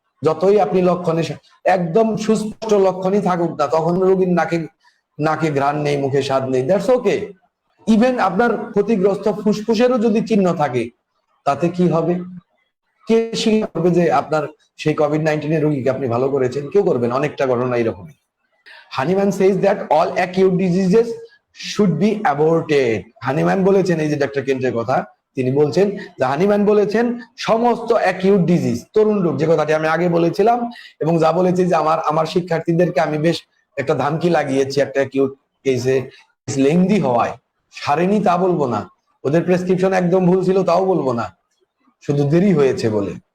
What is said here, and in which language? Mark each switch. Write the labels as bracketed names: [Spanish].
[Bangla] যতই আপনি লক্ষণে একদম সুস্পষ্ট লক্ষণই থাকুক না, তখন রোগীর নাকে নাকে ঘ্রাণ নেই, মুখে স্বাদ নেই, [English] That's okay. [Bangla] ইভেন আপনার ক্ষতিগ্রস্ত ফুসফুসেরও যদি চিহ্ন থাকে, তাতে কি হবে? কে স্বীকার করবে যে আপনার সেই কোভিড-19 এর রোগীকে আপনি ভালো করেছেন? কেউ করবেন। অনেকটা ঘটনা এরকমই। [English] Hahnemann says that all acute diseases should be aborted. [Bangla] Hahnemann বলেছেন, এই যে ডক্টর কেন্টের কথা তিনি বলছেন, যে হানিম্যান বলেছেন সমস্ত অ্যাকিউট ডিজিজ, তরুণ রোগ, যে কথাটি আমি আগে বলেছিলাম এবং যা বলেছি যে আমার শিক্ষার্থীদেরকে আমি বেশ একটা ধামকি লাগিয়েছি একটা অ্যাকিউট কেসে লেংদি হওয়ায়, সারেনি তা বলবো না, ওদের প্রেসক্রিপশন একদম ভুল ছিল তাও বলবো না, শুধু দেরি হয়েছে বলে।